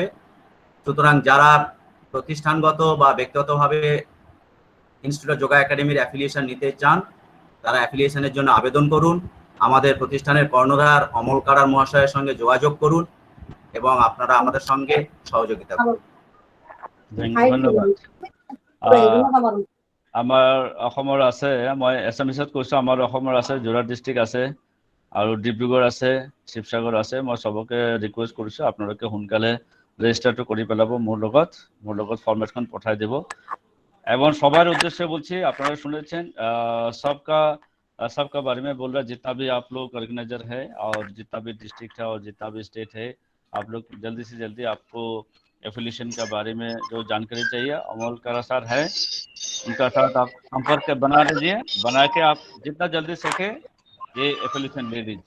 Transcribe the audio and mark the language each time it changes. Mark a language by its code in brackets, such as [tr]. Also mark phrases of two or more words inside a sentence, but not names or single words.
[bn] সুতরাং যারা প্রতিষ্ঠানগত বা ব্যক্তিগতভাবে ইনস্টিটিউট অফ যোগা একাডেমির অ্যাফিলিয়েশন নিতে চান তারা অ্যাফিলিয়েশনের জন্য আবেদন করুন, আমাদের প্রতিষ্ঠানের কর্ণধার অমল কারার মহাশয়ের সঙ্গে যোগাযোগ করুন এবং আপনারা আমাদের সঙ্গে সহযোগিতা করুন। ধন্যবাদ। [as] আমাৰ অসমৰ আছে, মই এছামিছত কৈছো, আমাৰ অসমৰ আছে, যোৰহাট ডিষ্ট্ৰিক্ট আছে আৰু ডিব্ৰুগড় আছে, শিৱসাগৰ আছে। মই চবকে ৰিকুৱেষ্ট কৰিছো আপোনালোকে সোনকালে ৰেজিষ্টাৰটো কৰি পেলাব মোৰ লগত ফৰ্মেটখন পঠাই দিব। [bn] এবং সবার উদ্দেশ্যে বলছি, আপনারা শুনেছেন [hi] सबका बारे में बोल रहा है, जितना भी आप लोग ऑर्गेनाइजर है और जितना भी डिस्ट्रिक्ट है और जितना भी स्टेट है, आप लोग जल्दी से जल्दी आपको एफिलिएशन के बारे में जो जानकारी चाहिए अमोल करा सर है, उनका साथ आप संपर्क बना लीजिए, बना के आप जितना जल्दी सके ये एफिलिएशन ले लीजिए।